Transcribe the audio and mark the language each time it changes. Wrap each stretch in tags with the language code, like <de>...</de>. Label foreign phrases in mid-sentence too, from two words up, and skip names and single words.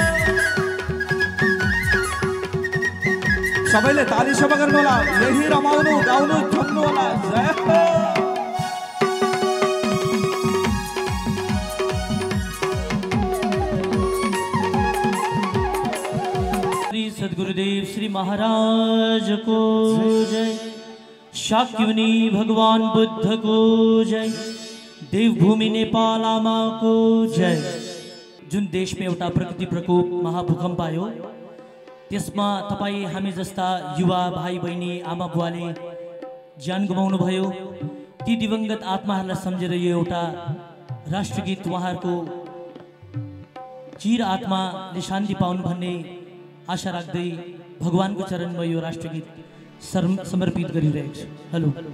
<ne>सबैले ताली सेवा गर्नु होला यही रमाउनु गाउनु झुम्नु होला जय हो श्री सद्गुरुदेव श्री महाराज को जय शाक्यमुनि भगवान बुद्ध को जय देवभूमि नेपाल आमा को जय जुन देश में एउटा प्रकृति प्रकोप महाभूकम्प आयो त्यसमा तपाई हामी जस्ता युवा भाइ बहिनी आमा बुवाले ज्यान गुमाउनु भयो ती दिवंगत आत्माहरूलाई सम्झेर यो एउटा राष्ट्रगीत उहाँहरूको चिर आत्माले शान्ति पाउनु भन्ने आशा राख्दै भगवानको चरणमा यो राष्ट्रगीत समर्पित गरिरहेको छु हेलो</ne>